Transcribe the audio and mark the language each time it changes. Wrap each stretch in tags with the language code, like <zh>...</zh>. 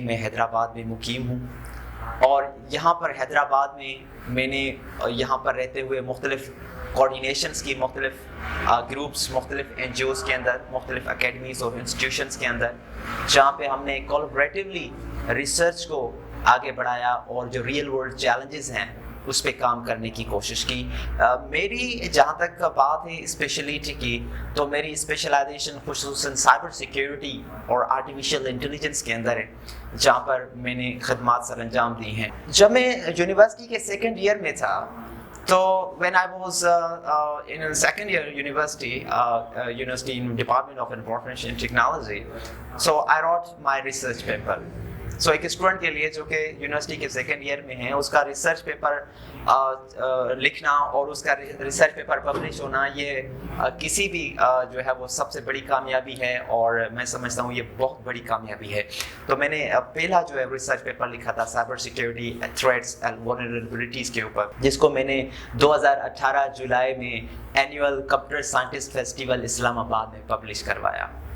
<ur>میں حیدرآباد میں مقیم ہوں، اور یہاں پر حیدرآباد میں نے یہاں پر رہتے ہوئے مختلف کوآرڈینیشنز کی، مختلف گروپس، مختلف این جی اوز کے اندر، مختلف اکیڈمیز اور انسٹیٹیوشنز کے اندر، جہاں پہ ہم نے کولیبریٹیولی ریسرچ کو آگے بڑھایا اور جو ریئل ورلڈ چیلنجز ہیں اس پہ کام کرنے کی کوشش کی. میری جہاں تک بات ہے اسپیشلٹی کی، تو میری اسپیشلائزیشن خصوصاً سائبر سیکیورٹی اور آرٹیفیشیل انٹیلیجنس کے اندر ہے، جہاں پر میں نے خدمات سر انجام دی ہیں. جب میں یونیورسٹی کے 2nd ایئر میں تھا، تو</ur> <en>when I was in 2nd year university in Department of Information Technology, so I wrote my research paper.</en> <ur>سو ایک اسٹوڈنٹ کے لیے جو کہ یونیورسٹی کے 2nd ایئر میں ہیں، اس کا ریسرچ پیپر لکھنا اور اس کا ریسرچ پیپر پبلش ہونا، یہ کسی بھی جو ہے وہ سب سے بڑی کامیابی ہے، اور میں سمجھتا ہوں یہ بہت بڑی کامیابی ہے. تو میں نے پہلا جو ہے ریسرچ پیپر لکھا تھا سائبر سیکیورٹی تھریٹس اینڈ ولنریبلٹیز کے اوپر، جس کو میں نے 2018 جولائی میں اینیول کمپیوٹر سائنٹسٹ فیسٹیول اسلام آباد میں پبلش کروایا.</ur>